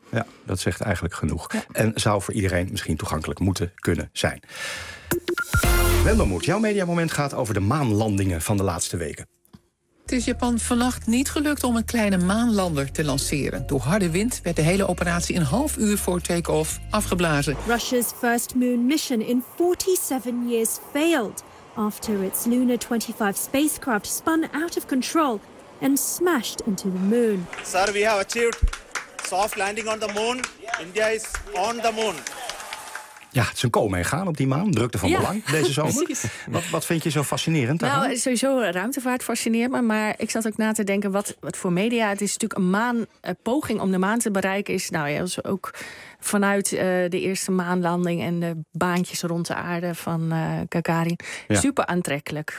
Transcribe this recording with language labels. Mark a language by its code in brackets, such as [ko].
[nl] Ja, dat zegt eigenlijk genoeg. Ja. En zou voor iedereen misschien toegankelijk moeten kunnen zijn. Wendelmoed, jouw mediamoment gaat over de maanlandingen van de laatste weken. Het is Japan vannacht niet gelukt om een kleine maanlander te lanceren. Door harde wind werd de hele operatie een half uur voor take-off afgeblazen. [en] Russia's first moon mission in 47 years failed after its Luna 25 spacecraft spun out of control and smashed into the moon. Sir, we have achieved soft landing on the moon. India is on the moon. [nl] Ja, het is een komen en gaan op die maan. Drukte van belang deze zomer. Wat vind je zo fascinerend daarvan? Nou, sowieso ruimtevaart fascineert me. Maar ik zat ook na te denken wat voor media. Het is natuurlijk een poging om de maan te bereiken. Is als ook vanuit de eerste maanlanding en de baantjes rond de aarde van Gagarin. Ja. Super aantrekkelijk.